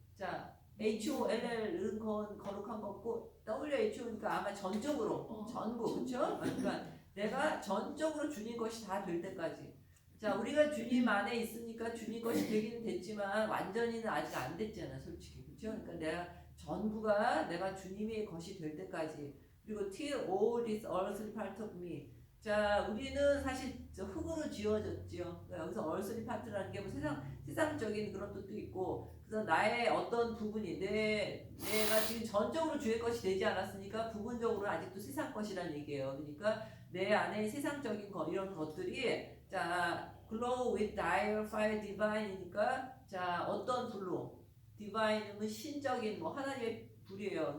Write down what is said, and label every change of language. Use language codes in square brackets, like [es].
[ko] 자, HOLL은 거룩한 거고 WHO니까 아마 전적으로 전부 그렇죠? 그러니까 내가 전적으로 주님 것이 다 될 때까지. 자, 우리가 주님 안에 있으니까 주님 것이 되기는 됐지만 완전히는 아직 안 됐잖아, 솔직히. 그렇죠? 그러니까 내가 전부가 내가 주님의 것이 될 때까지. [en] 그리고 till all this earthly part of me. [ko] 자, 우리는 사실 흙으로 지어졌죠. 그러니까 여기서 earthly part라는 게 뭐 세상적인 그런 뜻도 있고, 그래서 나의 어떤 부분이 내가 지금 전적으로 주의 것이 되지 않았으니까 부분적으로 아직도 세상 것이라는 얘기예요. 그러니까 내 안에 세상적인 이런 것들이 자 [en] glow with thy fire divine [ko] 이니까 자 어떤 불로 divine은 신적인 뭐 하나님의 불이에요.